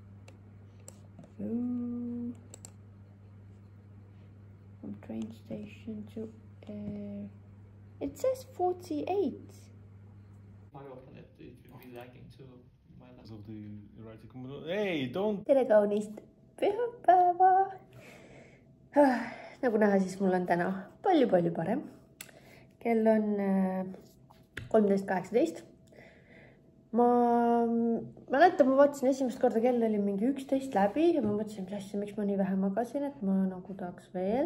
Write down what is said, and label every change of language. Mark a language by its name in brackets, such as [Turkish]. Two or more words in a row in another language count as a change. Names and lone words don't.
[English] Ooh. From train station to air. It says 48. Quite often it will be lagging to my Because of the erratic... Hey, don't... [Estonian] Tere kaunist pühapäeva. Nagu näha, siis mul on täna palju parem. Kell on 13:18. Ma mäletan, ma vaatasin esimest korda, kell oli mingi 11 läbi ja ma mõtlesin, mis asja, miks ma nii vähe magasin, et ma nagu tahaks veel.